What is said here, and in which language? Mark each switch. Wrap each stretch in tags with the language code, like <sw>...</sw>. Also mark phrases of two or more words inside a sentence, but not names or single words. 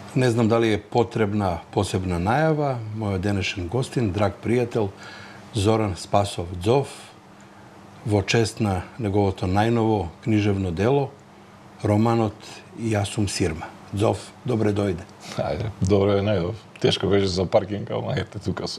<sr>Ne znam da li je potrebna posebna najava.</sr> <mk>Moj денешен гостин, драг пријател, Зоран Спасов Дзов, во чест на неговото најново книжевно дело, романот Јас сум Сирма. Дзов, добре дојде. Ајде, добро е најдов. Тешко беше за паркинг, ама ете, тука сум.</mk>